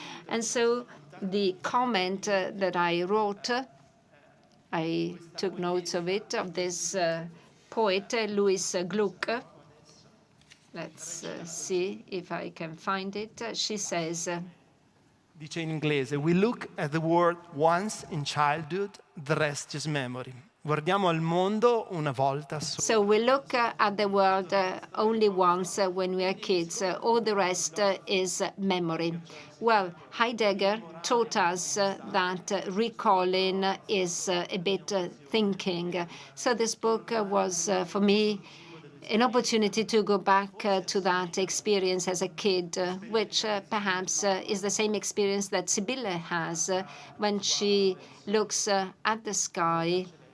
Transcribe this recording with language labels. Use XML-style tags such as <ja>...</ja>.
<en>And so the comment that I wrote, I took notes of it, of this poet, Louis Gluck. Let's see if I can find it. She says,</en> <it>dice in inglese,</it> <en>we look at the world once in childhood, the rest is memory.</en> <it>Guardiamo al mondo una volta sola.</it> <en>So we look at the world only once when we are kids. All the rest is memory. Well, Heidegger taught us that recalling is a bit thinking. So this book was, for me, an opportunity to go back to that experience as a kid, which perhaps is the same experience that Sibylle has when she looks at the sky</en>